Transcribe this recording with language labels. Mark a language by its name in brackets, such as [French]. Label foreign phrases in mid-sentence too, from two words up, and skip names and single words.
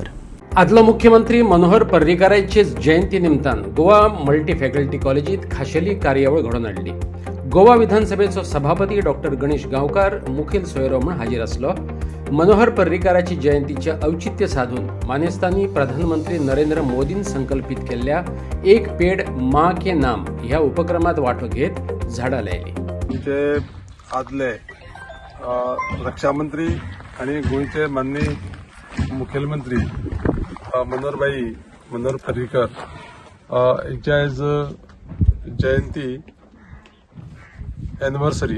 [Konkani] आदलो मुख्यमंत्री मनोहर पर्रीकाराचे जयंती निमतान गोवा मल्टी फॅकल्टी कॉलेजीत खाशेली कार्यावळ घडोवन हाडली. गोवा विधानसभेचो सभापती डॉक्टर गणेश गांवकार मुखेल सोयरो म्हूण हाजीर आसलो. मनोहर पर्रीकाराची जयंतीचे औचित्य साधून मानेस्तांनी प्रधानमंत्री नरेंद्र मोदीन संकल्पित केल्ल्या एक पेड माँ के नाम ह्या उपक्रमात वांटो घेत झाडां लायली. गोंयचे आदले रक्षामंत्री आणि गोंयचे माननीय मुखेलमंत्री मनोहर पर्रीकर हेंची आयज जयंती एनिवर्सरी.